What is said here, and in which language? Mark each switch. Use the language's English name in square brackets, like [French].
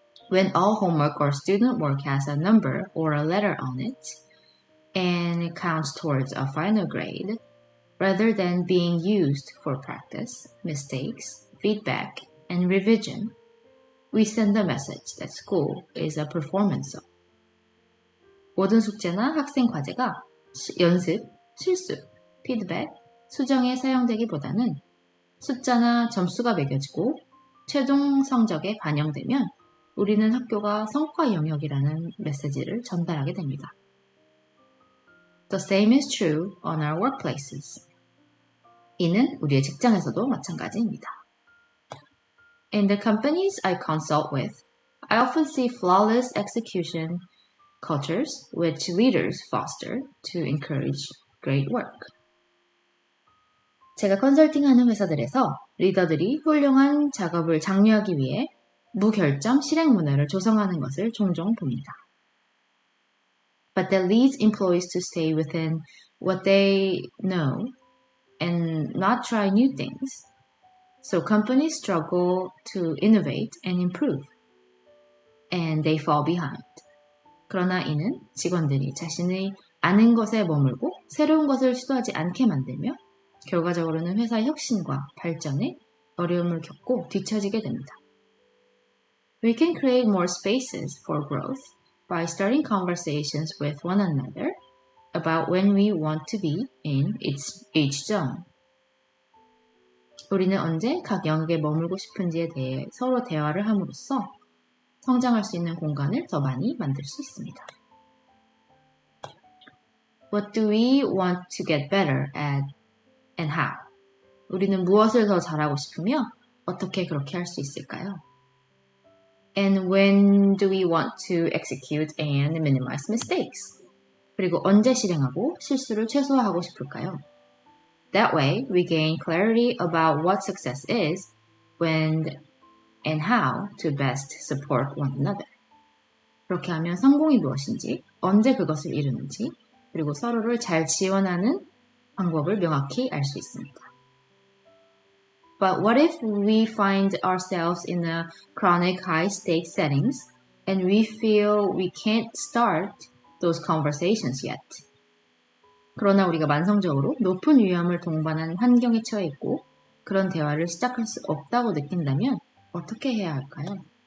[English] When all homework or student work has a number or a letter on it, and it counts towards a final grade, rather than being used for practice, mistakes, feedback, and revision, we send a message that school is a performance zone. [Korean] 모든 숙제나 학생 과제가 연습, 실수, 피드백, 수정에 사용되기보다는 숫자나 점수가 매겨지고 최종 성적에 반영되면 우리는 학교가 성과 영역이라는 메시지를 전달하게 됩니다. [English] The same is true on our workplaces. [Korean] 이는 우리의 직장에서도 마찬가지입니다. [English] In the companies I consult with, I often see flawless execution cultures which leaders foster to encourage great work. [Korean] 제가 컨설팅하는 회사들에서 리더들이 훌륭한 작업을 장려하기 위해 무결점 실행 문화를 조성하는 것을 종종 봅니다. [English] But that leads employees to stay within what they know and not try new things. So companies struggle to innovate and improve. And they fall behind. [Korean] 그러나 이는 직원들이 자신의 아는 것에 머물고 새로운 것을 시도하지 않게 만들며 결과적으로는 회사의 혁신과 발전에 어려움을 겪고 뒤처지게 됩니다. [English] We can create more spaces for growth by starting conversations with one another about when we want to be in each zone. [Korean] 우리는 언제 각 영역에 머물고 싶은지에 대해 서로 대화를 함으로써 성장할 수 있는 공간을 더 많이 만들 수 있습니다. [English] What do we want to get better at and how? [Korean] 우리는 무엇을 더 잘하고 싶으며 어떻게 그렇게 할 수 있을까요? [English] And when do we want to execute and minimize mistakes? [Korean] 그리고 언제 실행하고 실수를 최소화하고 싶을까요? [English] That way, we gain clarity about what success is, when and how to best support one another. [Korean] 그렇게 하면 성공이 무엇인지, 언제 그것을 이루는지, 그리고 서로를 잘 지원하는 방법을 명확히 알 수 있습니다. [English] But what if we find ourselves in a chronic high-stakes settings and we feel we can't start those conversations yet? [Korean] 그러나 우리가 만성적으로 높은 위험을 동반한 환경에 처해 있고 그런 대화를 시작할 수 없다고 느낀다면 어떻게 해야 할까요?